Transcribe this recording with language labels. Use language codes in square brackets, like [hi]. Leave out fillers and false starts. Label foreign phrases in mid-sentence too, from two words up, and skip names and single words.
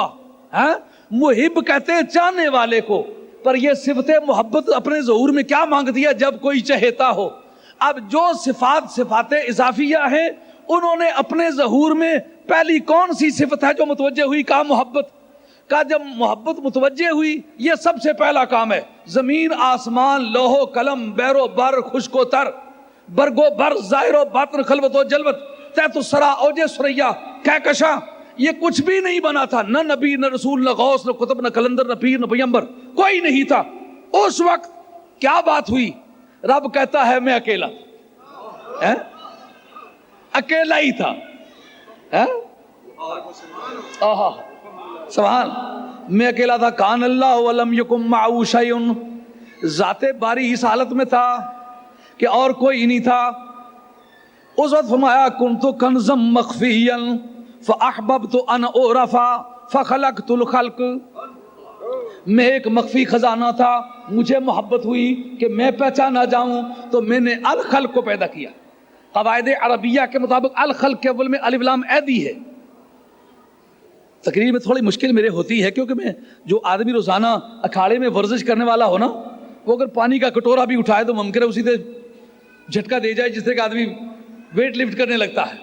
[ur] محب کہتے ہیں چاہنے والے کو، پر یہ صفت محبت اپنے ظہور میں کیا مانگتی ہے؟ جب کوئی چہیتا ہو. اب جو صفات اضافیہ ہیں انہوں نے اپنے ظہور میں پہلی کون سی صفت ہے جو متوجہ ہوئی؟ کہا محبت. کا جب محبت متوجہ ہوئی یہ سب سے پہلا کام ہے. زمین آسمان، لوح و قلم، بیر و بر، خشک و تر، برگ و بر، ظاہر و باطن، خلوت و جلوت، تحت الثری، اوج ثریا، کہکشاں، یہ کچھ بھی نہیں بنا تھا. نہ نبی، نہ رسول، نہ غوث، نہ قطب، نہ کلندر، نہ پیر، نہ پیغمبر، کوئی نہیں تھا. اس وقت کیا بات ہوئی؟ رب کہتا ہے میں اکیلا، اکیلا ہی تھا. سبحان، میں اکیلا تھا. [ar] کان اللہ ولم یکن معہ شیء، [ur] ذات باری اس حالت میں تھا کہ اور کوئی نہیں تھا. اس وقت فرمایا [ar] کنت کنزا مخفیا فاحببت ان اعرف فخلقت الخلق. [ur] میں ایک مخفی خزانہ تھا، مجھے محبت ہوئی کہ میں پہچانا جاؤں تو میں نے الخلق کو پیدا کیا. قواعد عربیہ کے مطابق الخلق کے اول میں الف لام ایدی ہے. تقریر میں تھوڑی مشکل میرے ہوتی ہے کیونکہ میں جو آدمی روزانہ اکھاڑے میں ورزش کرنے والا ہو نا، وہ اگر پانی کا کٹورا بھی اٹھائے تو ممکن ہے اسی سے جھٹکا دے جائے جس طرح کہ آدمی [en] weight lift [ur] کرنے لگتا ہے.